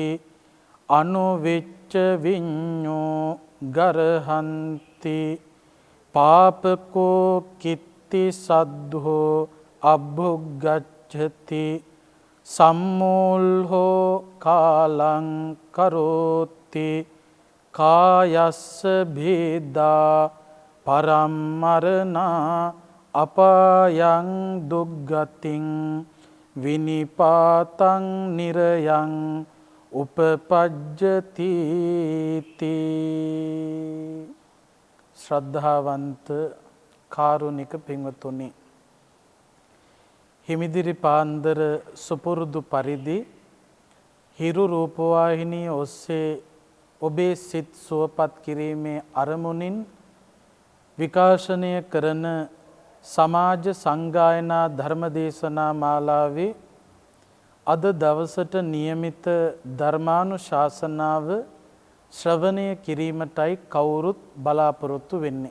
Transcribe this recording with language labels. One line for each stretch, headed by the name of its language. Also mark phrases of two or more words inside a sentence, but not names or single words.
Pali: අනුවිච්ච විඤ්ඤෝ ගරහන්ති පාපකෝ කිත්ති සද්ධෝ අභුග්ගච්ඡති සම්මූල්හෝ කාලං කරෝති කායස්ස භේදා පරම්මරණා අපායං දුග්ගතින් විනිපාතං නිරයං උපපජ්ජති
Sinhala: ශ්‍රද්ධාවන්ත කාරුණික පින්වතුනි, හිමිදිරි පාන්දර සුපුරුදු පරිදි හිරු රූපවාහිනිය ඔස්සේ ඔබේ සිත් සුවපත් කිරීමේ අරමුණින් විකාශනය කරන සමාජ සංගායනා ධර්මදේශනා මාලාවේ අද දවසට නියමිත ධර්මානුශාසනාව ශ්‍රවණය කිරීමටයි කවුරුත් බලාපොරොත්තු වෙන්නේ.